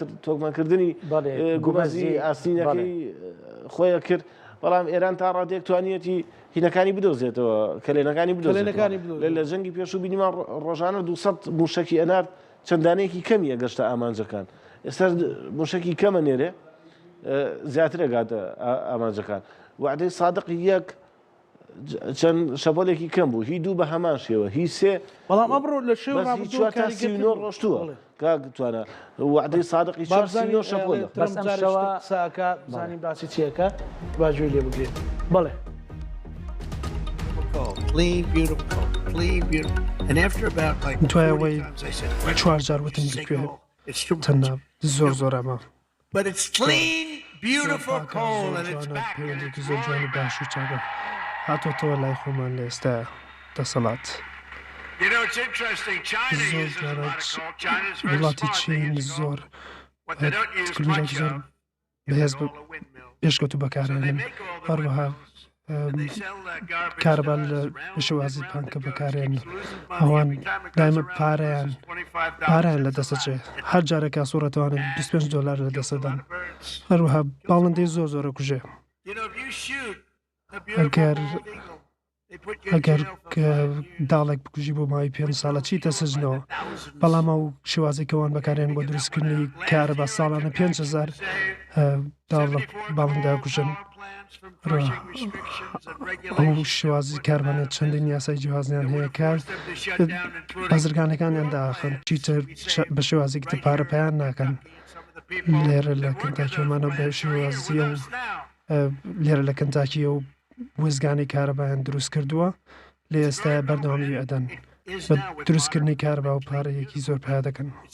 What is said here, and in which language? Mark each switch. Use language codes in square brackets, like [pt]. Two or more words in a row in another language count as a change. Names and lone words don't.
[ckb] تۆکمانکردنی گومەزی ئاستینەکەی خۆیە کرد بەڵام ئێران تا ڕادێک توانیەتی هینەکانی بدۆزێتەوە کەلێنەکانی بدۆزێت لە جەنگی پێشوو بینیمان ڕۆژانە 200 موشکی ئەنارد چەندانەیەکی کەمیە گەشتە ئامانجەکان ئێستا موشکی کەمە نێرێ زیاتر ئەگاتە ئامانجەکان وعدەی سادقی یەک چەند شەپۆلێکی کەم بوو هی دوو بە هەمان شێوە هی سێ بەڵام ئەمڕۆ لە شێوە ڕۆشتووە کاگتوانە وعدەی سادقی شەپۆل ساکە زانیم باسی چیەکە باگوێ لێ بگرێت بەڵێ [en] clean, beautiful, clean, beautiful. And after about like 40 times I said, [ckb] تەنە زۆر ئەمە [en] but it's clean, beautiful coal and it's back. [ckb] زۆر جوانی باش و چاکە هاتۆتەوە لای خۆمان لە ئێستا دەسەڵات [en] You know, it's interesting. China uses a lot of coal. China's very [ckb] وڵاتی [en] smart. [ckb] چین زۆر [en] What they don't use much of [ckb] بەهێز [en] is all the windmills. [ckb] پێشکەوت و [en] So they [ckb] بەکارێنن [en] make all the [ckb] هەروەها [en] windmills. And they sell that garbage [ckb] کارەبا [en] to us [ckb] لە [en] around [ckb] شێوازی [en] and [ckb] پانکە [en] around. It [ckb] بەکارێن [en] keeps losing money. [ckb] ئەوان [en] Every time it goes [ckb] دایمە [en] around, it [ckb] پارەیان [en] loses $25 [ckb] پارەیان لە [en] cents a [ckb] دەسەچێ [en] lot. [ckb] هەر جارێکا سوورەتوانن $25 لە دەسەدان هەروەها باڵندەی زۆرە کوژێ [en] You know, if you shoot a [ckb] ئەگەر [en] beautiful bald eagle, they put you in [ckb] ئەگەر [en] jail for 5 years. [ckb] داڵێک بکوژی بۆ ماوەی 5 ساڵە چیتە سزنەوە بەڵام ئەو شێوازێکەوان بەکارێن بۆ دروستکردنی کارە بە ساڵانە 5,000 داڵە باڵندا کوژن ئەو شێوازی کاربانێت چەندین یاسای جیهازیان هەیە کار بازرگانەکانیان داخن چیتر بە شێوازێکی پارە پەیان ناکەن لێرە لە کنتاکیمانە بە شێوازی و لێرە لە کنتاکی و وزگانی کارەبایان دروست کردووە لە ئێستا بەردەوامی ئەدەن بە دروستکردنی کارەبا و پارەیەکی زۆر پیا دەکەن